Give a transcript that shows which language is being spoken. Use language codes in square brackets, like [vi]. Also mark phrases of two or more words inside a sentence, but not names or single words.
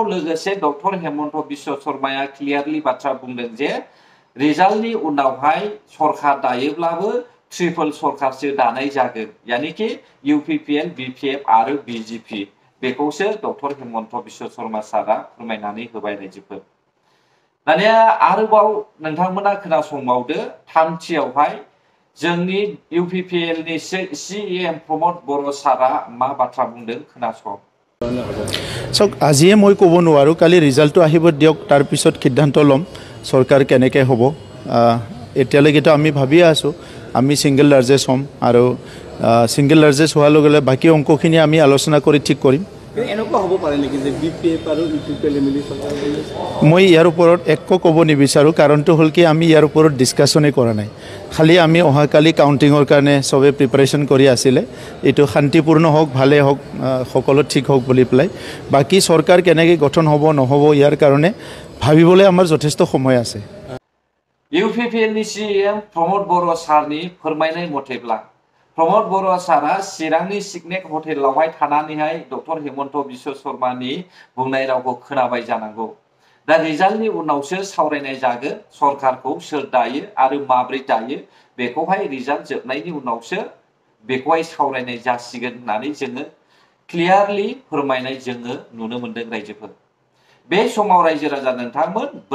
[brx] लोगोसे डक्टर हेमन्त बिश्व शर्माया क्लियारलि बाथ्रा बुंदों जे रिजाल्टनि उनावहाय सरकार दायोब्लाबो ट्रिपल सरकारसो दानाय जागोन [hi] यानी कि [brx] UPPL BPF आरो BJP बेखौसो डक्टर हेमन्त बिश्व शर्मा सारा फोरमायनानै होबाय रायजोफोर दानिया आरोबाव नोंथांमोना खोनासंबावदो थामथियावहाय जोंनि UPPL नि CEM प्रमोद बर' सारा मा बाथ्रा बुंदों खोनासं [as] सक आजिए মই ক'ব নোৱাৰো কালি ৰিজাল্টটো আহিব দিয়ক তাৰ পিছত সিদ্ধান্ত লম सरकार केनेके হ'ব এতিয়ালৈকেতো আমি ভাবি আছো আমি [en] single largest [as] হম আৰু [en] single largest [as] হোৱাৰ লগে লগে বাকি অংকখিনি আমি আলোচনা কৰি ঠিক কৰিম এনেকুৱা হ'ব পাৰে নেকি যে BPF আৰু UPPL মিলি চৰকাৰ মই ইয়াৰ ওপৰত একো ক'ব নিবিচাৰো কাৰণটো হ'ল কি আমি ইয়াৰ ওপৰত ডিসকাশনে কৰা নাই খালি আমি অহাকালি কাউন্টিংৰ কাৰণে সবে প্ৰিপাৰেচন কৰি আছিলে এটো শান্তিপূৰ্ণ হোক ভালে হোক সকলো ঠিক হোক বুলি প্লাই বাকি सरकार কেনেকে গঠন হ'ব নহব ইয়াৰ কাৰণে ভাবিবলৈ আমাৰ যথেষ্ট সময় আছে [brx] UPPL नि CEM प्रमोद बर' सारनि फोरमायनाय मथेब्ला प्रमोद बर' सारा चिरांनि सिगनेक हटेलावहाय थानानैहाय डक्टर हेमन्त बिश्व शर्मानि बुंनाय रावखौ खोनाबाय जानांगौ दा रिजाल्टनि उनावसो सावरायनाय जागोन सरकारखौ सोर दायो आरो माब्रै दायो बेखौहाय रिजाल्ट जोबनायनि उनावसो बेखौहाय सावरायनाय जासिगोन होननानै जोङो क्लियारलि फोरमायनाय जोङो नुनो मोनदों रायजोफोर बे समाव रायजो राजा नोंथांमोन